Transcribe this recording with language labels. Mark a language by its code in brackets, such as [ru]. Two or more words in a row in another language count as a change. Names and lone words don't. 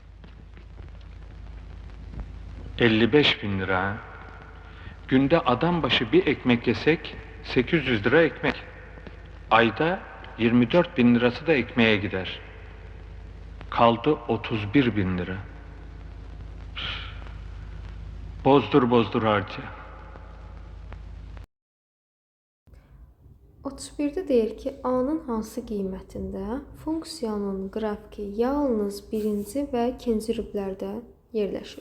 [tr] 55 bin lira ha? Günde adam başı bir ekmek yesek 800 lira ekmek. Ayda 24 bin lirası da ekmeğe gider. Kaldı 31 bin lira. Bozdur bozdur harca. [az] 31-də deyir ki, A-nın hansı qiymətində funksiyanın qrafiki yalnız birinci və ikinci rüblərdə yerləşir.